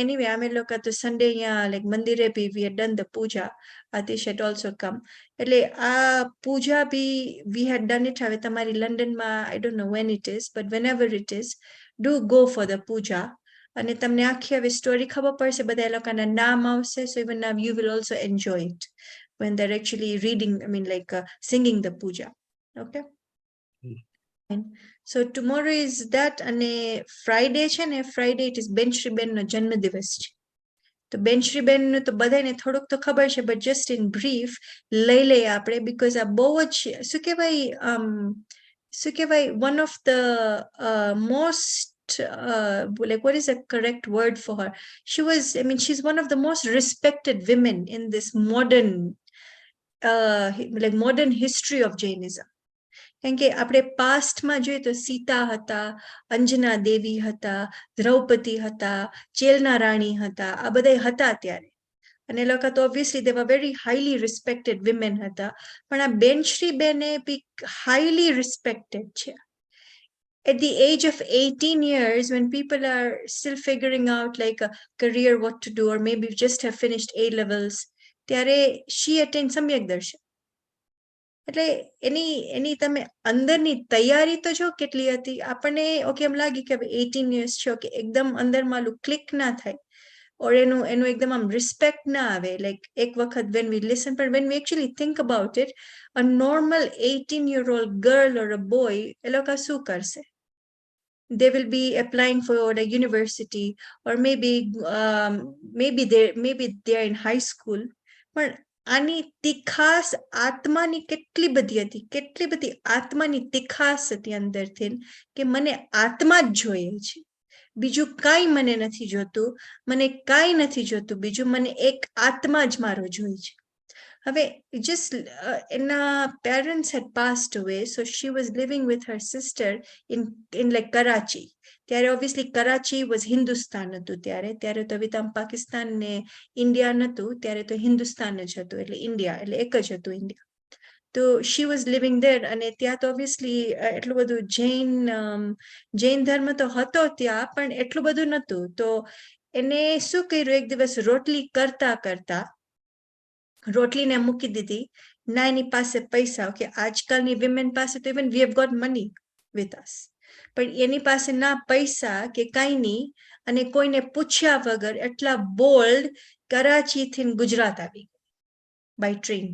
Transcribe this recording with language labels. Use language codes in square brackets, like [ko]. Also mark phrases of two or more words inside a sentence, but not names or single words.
[en] એનીવે [gu] અમે લોકો તો [en] સન્ડે અહીંયા લાઈક મંદિરે be we had done the puja, Aatish had also come. [gu] એટલે આ [en] puja be we had done it. [gu] હવે તમારી લંડનમાં [en] I don't know when it is, but whenever it is, do go for the puja. [gu] અને તમને આખી હવે સ્ટોરી ખબર પડશે, બધા એ લોકોના નામ આવશે. [en] so even now you will also enjoy it when they're actually reading, I mean like singing the puja. Okay. So tomorrow is that, [gu] અને Friday છે ને, [en] Friday it is [gu] બેનશ્રીબેન નો જન્મદિવસ છે. તો બેનશ્રીબેન નું તો બધાને થોડુંક તો ખબર છે, [en] but just in brief [gu] લઈ લઈએ આપણે, [en] because [gu] આ બહુ જ શું કહેવાય [en] one of the most like what is the correct word for her? She's one of the most respected women in this modern like modern history of Jainism. [gu] કેમ કે આપણે પાસ્ટમાં જોઈએ તો સીતા હતા, અંજના દેવી હતા, દ્રૌપદી હતા, ચેલના રાણી હતા, આ બધા હતા ત્યારે. અને એ લોકો તો [en] ઓબ્વિયસલી they were very highly respected women હતા. [gu] પણ આ બેનશ્રીબેને બી [en] highly respected [gu] છે. [en] At the age of 18 years, when people are still figuring out like a career, what to do, or maybe just have finished A levels, ત્યારે she attained [gu] સમ્યક દર્શન. એટલે એની તમે અંદરની તૈયારી તો જો કેટલી હતી. આપણને ઓકે એમ લાગે કે 18 years છે, ઓકે એકદમ અંદરમાં આલું ક્લિક ના થાય, [en] or [gu] એનું એકદમ આમ રિસ્પેક્ટ ના આવે, [en] લાઈક [gu] એક વખત [en] when we listen, but when we actually think about it, a normal 18-year-old girl or a boy, [gu] એ લોકો શું કરશે? [en] They will be applying for a university, or maybe they're in high school. [gu] પણ આની તીખાસ આત્માની કેટલી બધી આત્માની તીખાસ હતી અંદરથી, કે મને આત્મા જ જોઈએ છે, બીજું કાંઈ મને નથી જોતું, બીજું મને એક આત્મા જ મારો જોઈએ છે. [en] હવે just એના parents had passed away, so she was living with her sister in like Karachi. [gu] ત્યારે [en] obviously Karachi was Hindustan [gu] હતું ત્યારે તો હવે આમ પાકિસ્તાન ને ઇન્ડિયા નતું, ત્યારે તો હિન્દુસ્તાન જ હતું, એટલે ઇન્ડિયા, એટલે એક જ હતું ઇન્ડિયા. [en] તો she was living there, [gu] અને ત્યાં તો obviously એટલું બધું જૈન ધર્મ તો હતો ત્યાં, પણ એટલું બધું નતું. તો એને શું કર્યું, એક દિવસ રોટલી કરતા રોટલીને મૂકી દીધી. ના એની પાસે પૈસા, ઓકે આજકાલની વિમેન પાસે તો [en] even we have got money with us, [gu] પણ એની પાસે ના પૈસા કે કાંઈ નહીં, અને કોઈને પૂછ્યા વગર એટલા બોલ્ડ કરાચીથી ગુજરાત આવી [en] by train.